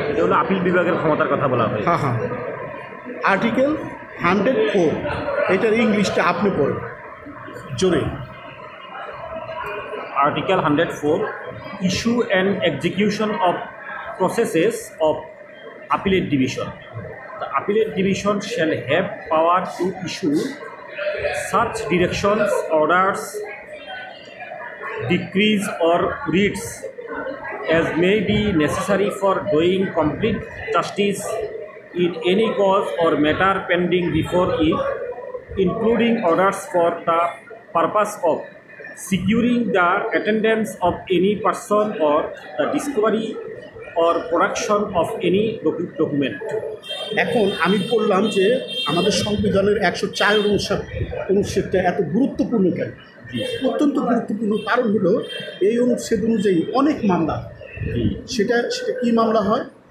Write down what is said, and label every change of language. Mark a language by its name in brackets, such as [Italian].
[Bangla] এগুলো আপিল বিভাগের ক্ষমতার কথা বলা হয়। হ্যাঁ। আর্টিকেল 104 এটার ইংলিশটা আপনি পড়েন জোরে। [English] Article 104 issue and execution of processes of appellate division. The appellate division shall have power to issue such directions, orders, decrees or writs as may be necessary for doing complete justice in any cause or matter pending before it, including orders for the purpose of securing the attendance of any person or the discovery or production of any document. [Bangla] এখন আমি বললাম যে আমাদের সংবিধানের 104 অনুচ্ছেদটা এত গুরুত্বপূর্ণ কেন? অত্যন্ত গুরুত্বপূর্ণ কারণ হলো এই অনুচ্ছেদ অনুযায়ী অনেক মামলা, সেটা কী মামলা হয়?